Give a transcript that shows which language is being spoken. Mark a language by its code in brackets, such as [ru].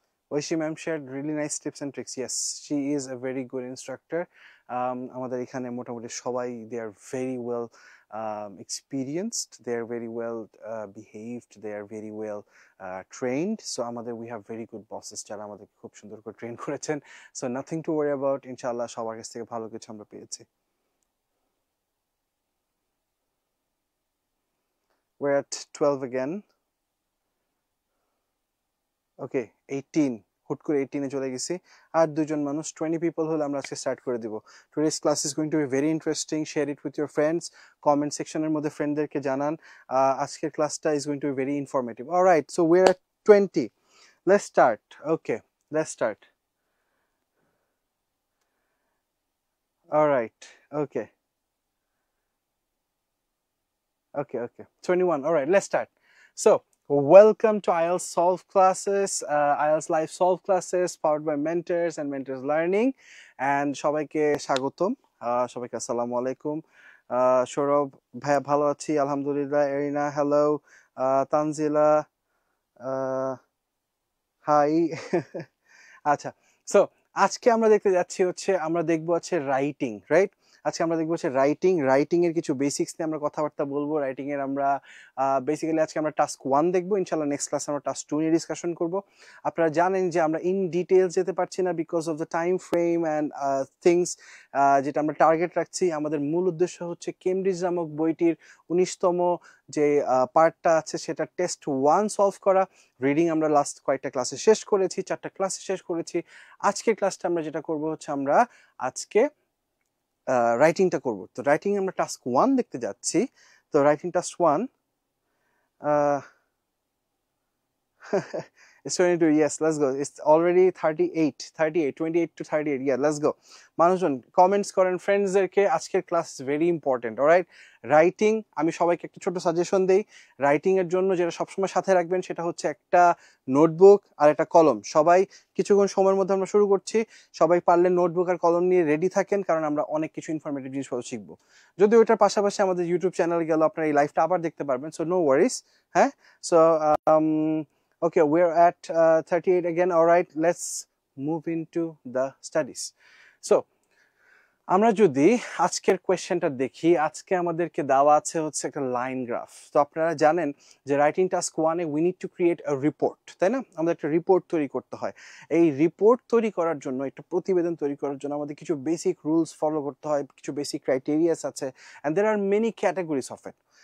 [en] Oishi ma'am shared really nice tips and tricks. Yes, she is a very good instructor. [bn] আমাদের এখানে মোটামুটি সবাই [en] they are very well experienced, they are very well behaved, they are very well trained. [bn] So আমাদের [en] we have very good bosses [bn] যারা আমাদের খুব সুন্দর করে ট্রেন করেছেন। [en] So nothing to worry about. [bn] ইনশাআল্লাহ সবার কাছ থেকে ভালো কিছু আমরা পেয়েছি। [en] We're at 12 again. [bn] ওকে, 18, হুট করে 18 চলে গেছি। আর দুজন মানুষ, [en] 20 people [bn] হলে আমরা আজকে স্টার্ট করে দিব। [en] Today's class is going to be very interesting. Share it with your friends. [bn] Comment সেকশনের মধ্যে ফ্রেন্ডদেরকে জানান। আজকের ক্লাসটা [en] Is going to be very informative. Alright, so we are 20, let's start. Okay, let's start. Alright, okay okay, 21. All right, let's start. So welcome to IELTS Solve classes, IELTS Live Solve classes powered by Mentors and Mentors Learning. And [bn] সবাইকে স্বাগতম, সবাইকে আসসালামু আলাইকুম। সৌরভ ভাইয়া ভালো আছি আলহামদুলিল্লাহ। Arena hello, Tanzila high. আচ্ছা, সো আজকে আমরা দেখতে যাচ্ছি হচ্ছে আমরা দেখবো হচ্ছে রাইটিং, রাইট? আজকে আমরা দেখবো হচ্ছে রাইটিং এর কিছু বেসিক্স নিয়ে আমরা কথাবার্তা বলবো। রাইটিং এর আমরা বেসিক্যালি আজকে আমরা টাস্ক 1 দেখবো, ইনশাআল্লাহ নেক্সট ক্লাসে আমরা টাস্ক 2 নিয়ে ডিসকাশন করব। আপনারা জানেন যে আমরা ইন ডিটেইলস যেতে পারছি না [en] because of the time frame and things, [bn] যেটা আমরা টার্গেট রাখছি। আমাদের মূল উদ্দেশ্য হচ্ছে কেমব্রিজ নামক বইটির 19তম যে পার্টটা আছে সেটা টেস্ট 1 সলভ করা। রিডিং আমরা লাস্ট কয়েকটা ক্লাসে শেষ করেছি, 4টা ক্লাসে শেষ করেছি। আজকের ক্লাসটা আমরা যেটা করব হচ্ছে আমরা আজকে রাইটিংটা করব। তো রাইটিং আমরা টাস্ক 1 দেখতে যাচ্ছি। [en] তো writing task 1 it's 22, yes, let's go. It's already 28 to 38, yeah, let's go. [bn] মানুষজন কমেন্টস করেন ফ্রেন্ডসদেরকে, আজকের class [en] Is very important. [bn] Alright, writing আমি সবাইকে একটা ছোট সাজেশন দেই। রাইটিং এর জন্য যেটা সবসময় সাথে রাখবেন সেটা হচ্ছে একটা নোটবুক আর একটা কলম। সবাই কিছুক্ষণ সময়ের মধ্যে আমরা শুরু করছি, সবাই পারলে নোটবুক আর কলম নিয়ে রেডি থাকেন, কারণ আমরা অনেক কিছু ইনফরমেটিভ জিনিসপত্র শিখবো। যদি ওইটার পাশাপাশি আমাদের ইউটিউব চ্যানেল গেল আপনারা এই লাইভটা আবার দেখতে পারবেন, [en] So no worries. হ্যাঁ, so okay, we're at 38 again. All right, let's move into the studies. [bn] So আমরা যদি আজকের কোয়েশ্চেনটা দেখি, আজকে আমাদেরকে দেওয়া আছে হচ্ছে একটা লাইন গ্রাফ। তো আপনারা জানেন যে writing task 1-এ [en] we need to create a report, [bn] তাই না? আমাদের একটা রিপোর্ট তৈরি করতে হয়। এই রিপোর্ট তৈরি করার জন্য, একটা প্রতিবেদন তৈরি করার জন্য আমাদের কিছু বেসিক রুলস ফলো করতে হয়, কিছু বেসিক ক্রাইটেরিয়াস আছে, [en] And there are many categories of it.